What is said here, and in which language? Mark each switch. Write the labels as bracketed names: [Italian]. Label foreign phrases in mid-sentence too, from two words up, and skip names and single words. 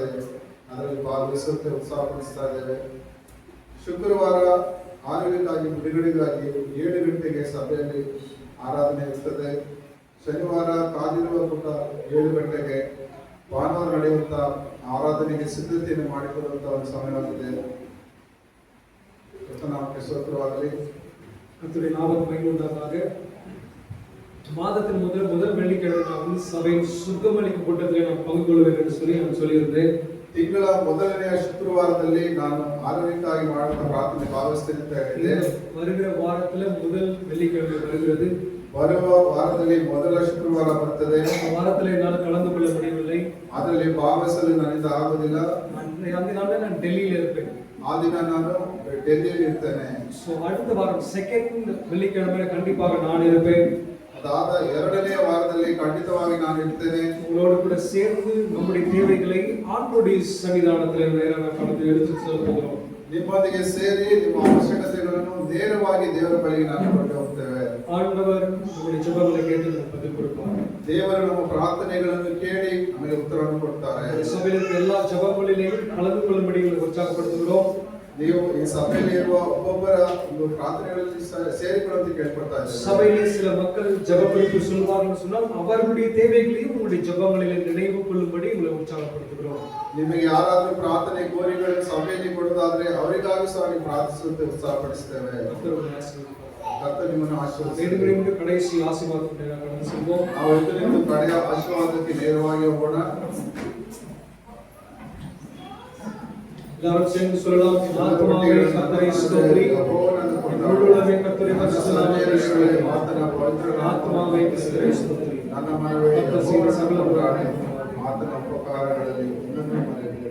[Kannada] ಅದರಲ್ಲಿ ಭಾಗವಹಿಸುವಂತೆ ಉತ್ಸಾಹಪಡಿಸ್ತಾ ಇದ್ದೇವೆ. ಶುಕ್ರವಾರ ಆರೋಗ್ಯಕ್ಕಾಗಿ ಬಿಡುಗಡೆಗಾಗಿ 7 ಗಂಟೆಗೆ ಸಭೆಯಲ್ಲಿ ಆರಾಧನೆ ಇರ್ತದೆ. ಶನಿವಾರ ಕಾದಿರುವ ಪುಟ 7 ಗಂಟೆಗೆ ಭಾನುವಾರ ನಡೆಯುವಂತ ಆರಾಧನೆಗೆ ಸಿದ್ಧತೆಯನ್ನು ಮಾಡಿಕೊಳ್ಳುವಂತ ಒಂದು ಸಮಯವಾಗಿದೆ. ಕರ್ತನಾಮಕ್ಕೆ ಸ್ತೋತ್ರವಾಗಲಿ. [Tamil] கர்த்தருடைய நாமம் மகிமையுண்டாதாக. மாதத்தின் முதல் வெள்ளிக்கிழமை நான் வந்து சபையின் சுத்தமளிக்கப்பட்டதிலே நான் பங்கு கொள்வேன் என்று சொல்லி நான் சொல்லியிருந்தேன். [Kannada] ತಿಂಗಳ ಮೊದಲನೆಯ ಶುಕ್ರವಾರದಲ್ಲಿ ನಾನು ಆರೋಗ್ಯಕ್ಕಾಗಿ ಮಾಡುವ ಪ್ರಾರ್ಥನೆ ಭಾವಿಸ್ತೇನೆ ಅಂತ ಹೇಳಿದೆ. [Tamil] வருகிற வாரத்துல முதல் வெள்ளிக்கிழமை வருகிறது. [Kannada] ಬರುವ ವಾರದಲ್ಲಿ ಮೊದಲ ಶುಕ್ರವಾರ ಬರ್ತದೆ. [Tamil] அந்த வாரத்துல என்னால் கலந்து கொள்ள முடியவில்லை. [Kannada] ಅದರಲ್ಲಿ ಭಾಗವಹಿಸಲು ನನ್ನಿಂದ ಆಗುವುದಿಲ್ಲ. [Tamil] அந்த நாள்ல நான் டெல்லியில இருப்பேன். [Kannada] ಆ ದಿನ ನಾನು ಡೆಲ್ಲಿಯಲ್ಲಿ ಇರ್ತೇನೆ. [Tamil] சோ அடுத்த வாரம் செகண்ட் வெள்ளிக்கிழமை கண்டிப்பாக நான் இருப்பேன். [Kannada] ಅದಾದ ಎರಡನೇ ವಾರದಲ್ಲಿ ಖಂಡಿತವಾಗಿ ನಾನು ಇರ್ತೇನೆ. [Tamil] உங்களோடு கூட சேர்ந்து நம்முடைய தேவைகளை ஆண்டவருடைய சன்னிதானத்தில் நேராக கடந்து எடுத்து செல்ல போகிறோம். [Kannada] ನಿಮ್ಮೊಂದಿಗೆ ಸೇರಿ ನಿಮ್ಮ ಅವಶ್ಯಕತೆಗಳನ್ನು ನೇರವಾಗಿ ದೇವರ ಬಳಿಗೆ ನಾನು ಕೊಂಡು ಹೋಗ್ತೇವೆ. [Tamil] ஆண்டவர் நம்முடைய ஜெபங்களை கேட்டு நமக்கு பதில் கொடுப்பார். [Kannada] ದೇವರು ನಮ್ಮ ಪ್ರಾರ್ಥನೆಗಳನ್ನು ಕೇಳಿ ನಮಗೆ ಉತ್ತರವನ್ನು ಕೊಡ್ತಾರೆ. [Tamil] சபையில் இருக்கிற எல்லா ஜெபங்களிலேயும் கலந்து கொள்ளும்படி உங்களை உற்சாகப்படுத்துகிறோம். [Kannada] ನೀವು ಈ ಸಭೆಯಲ್ಲಿ ಇರುವ ಒಬ್ಬೊಬ್ಬರ ಒಂದು ಪ್ರಾರ್ಥನೆಗಳಲ್ಲಿ ಸೇರಿಕೊಳ್ಳುವಂತೆ ಕೇಳ್ಕೊಳ್ತಾ ಇದ್ದೇವೆ. [Tamil] சபையிலே சில மக்கள் ஜெபங்களுக்கு சொல்வார்கள் சொன்னால் அவர்களுடைய தேவைகளையும் உங்களுடைய ஜெபங்களிலே நினைவு கொள்ளும்படி உங்களை உற்சாகப்படுத்துகிறோம். [Kannada] ನಿಮಗೆ ಯಾರಾದರೂ ಪ್ರಾರ್ಥನೆ ಕೋರಿಕೆಗಳನ್ನು ಸಭೆಯಲ್ಲಿ ಕೊಡೋದಾದ್ರೆ ಅವರಿಗಾಗಿ ಸಹ ನೀವು ಪ್ರಾರ್ಥಿಸುವಂತೆ ಉತ್ಸಾಹಪಡಿಸ್ತೇವೆ. [Tamil] கர்த்தருடைய ஆசீர்வாதம். [Kannada] ಕರ್ತನು ನಿಮ್ಮನ್ನು ಆಶೀರ್ವದಿಸಲಿ. [Tamil] வேண்டுகிறவங்க கடைசி ஆசீர்வாதத்தை கடந்து செல்வோம். [Kannada] ನಾವು ಇದರಿಂದ ಕಡೆಯ ಆಶೀರ್ವಾದಕ್ಕೆ ನೇರವಾಗಿ ಹೋಗೋಣ. [Tamil] எல்லாரும் சேர்ந்து சொல்லலாம். ஆத்மாவே கர்த்தரை ஸ்தோத்திரி. முழுவதுமே கர்த்தரை பரிசுத்தமாக்குகிறேன். ஆத்மாவே கர்த்தரை ஸ்தோத்திரி. [Kannada] ನನ್ನ ಮನವೇ ಆತನ ಉಪಕಾರಗಳಲ್ಲಿ